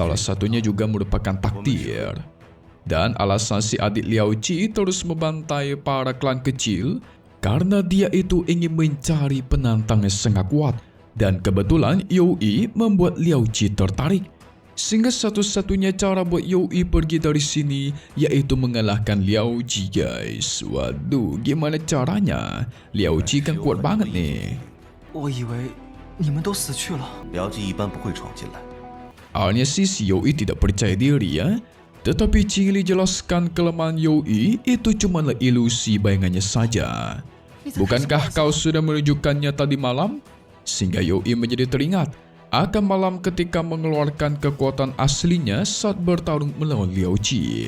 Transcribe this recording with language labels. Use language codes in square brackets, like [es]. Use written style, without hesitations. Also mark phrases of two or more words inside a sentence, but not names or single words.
[id] Salah satunya juga merupakan takdir. Dan alasan si adik Liao Qi terus membantai para klan kecil karena dia itu ingin mencari penantang yang sangat kuat. Dan kebetulan Yue membuat Liao Qi tertarik. Sehingga satu-satunya cara buat Yue pergi dari sini yaitu mengalahkan Liao Qi, guys. Waduh, gimana caranya? Liao Qi kan kuat banget nih. [zh] 我以为你们都死去了。僚机一般不会闯进来。 [id] Awalnya si Yue tidak percaya diri ya. Tetapi Qingli jelaskan kelemahan Yue itu cumalah ilusi bayangannya saja. Bukankah kau sudah menunjukkannya tadi malam? Sehingga Yue menjadi teringat akan malam ketika mengeluarkan kekuatan aslinya saat bertarung melawan Liao Qi.